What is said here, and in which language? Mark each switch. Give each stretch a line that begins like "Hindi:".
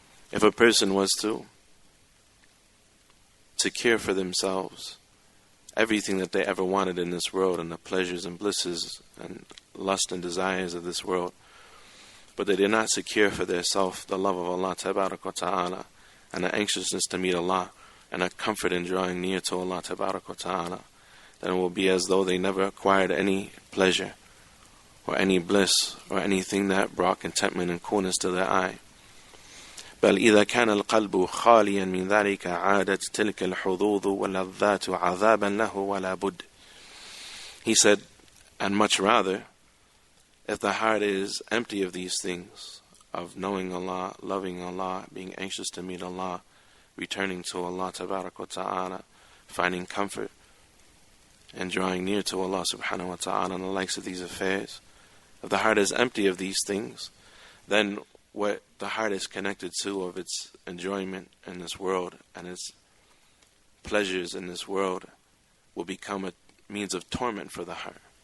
English: If a person was to secure for themselves everything that they ever wanted in this world, and the pleasures and blisses and lust and desires of this world, but they did not secure for themselves the love of Allah Tabarak wa Ta'ala, and the anxiousness to meet Allah, and a comfort in drawing near to Allah Tabarak wa Ta'ala, then it will be as though they never acquired any pleasure or any bliss or anything that brought contentment and coolness to their eye.
Arabic: بل إذا كان القلب خاليا من ذلك عادت تلك الحظوظ واللذات عذابا له ولا بد.
English: He said, and much rather, if the heart is empty of these things, of knowing Allah, loving Allah, being anxious to meet Allah, returning to Allah Tabarak wa Ta'ala, finding comfort and drawing near to Allah subhanahu wa ta'ala and the likes of these affairs, if the heart is empty of these things, then what the heart is connected to of its enjoyment in this world and its pleasures in this world will become a means of torment for the heart.